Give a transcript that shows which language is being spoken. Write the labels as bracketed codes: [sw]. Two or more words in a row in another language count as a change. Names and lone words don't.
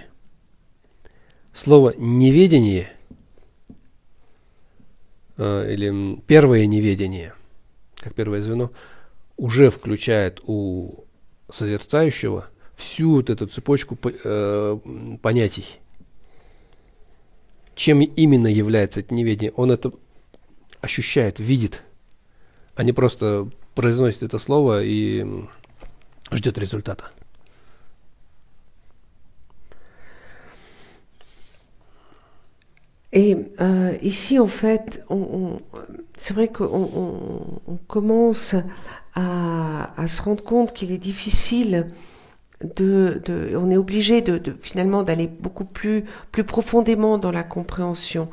[ru] Слово «неведение» или «первое неведение», как первое звено, уже включает у созерцающего всю вот эту цепочку понятий. Чем именно является это неведение? Он это ощущает, видит, а не просто произносит это слово и ждет результата. [fr] Et ici, en fait, c'est vrai qu'on commence à se rendre compte qu'il est difficile on est obligé finalement d'aller beaucoup plus profondément dans la compréhension.